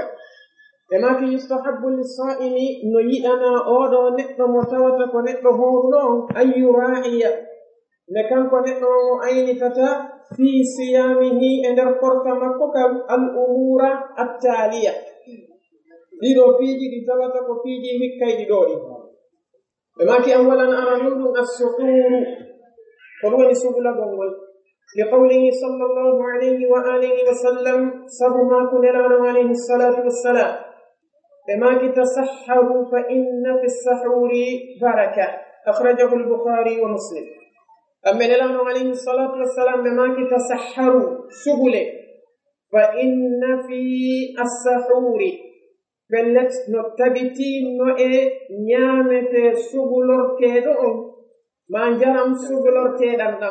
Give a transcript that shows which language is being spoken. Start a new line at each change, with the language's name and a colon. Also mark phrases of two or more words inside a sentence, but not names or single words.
Fula: ɓe maki
Arabic: يستحب للصائم
Fula: no yiɗana oɗo neɗɗo mo tawata ko neɗɗo horuno on
Arabic: أن يراعي
Fula: ne kanko neɗɗo o aynitata
Arabic: في صيامه
Fula: e nder korka makko kam
Arabic: الأمور التالية.
Fula: ɗiɗo piiji ɗi tawata ko piiji hikkayɗi ɗo ɗi. ɓe maki an walan aranuɗum assuhuru ko ɗum woni sugulagol ngol
Arabic: لقوله صلى الله عليه وآله وسلم
Fula: sabu mako nelaɗo
Arabic: عليه الصلاة والسلام
Fula: ɓe maki
Arabic: تسحروا فإن في السحور بركة أخرجه البخاري ومسلم.
Fula: amma nelaɗo
Arabic: عليه الصلاة والسلام
Fula: ɓe maki tasahharu sugule
Arabic: فإن في السحور
Fula: pellet no tabitino e ñaamete sugulorteɗo on ma njaram sugulorteɗan ɗam.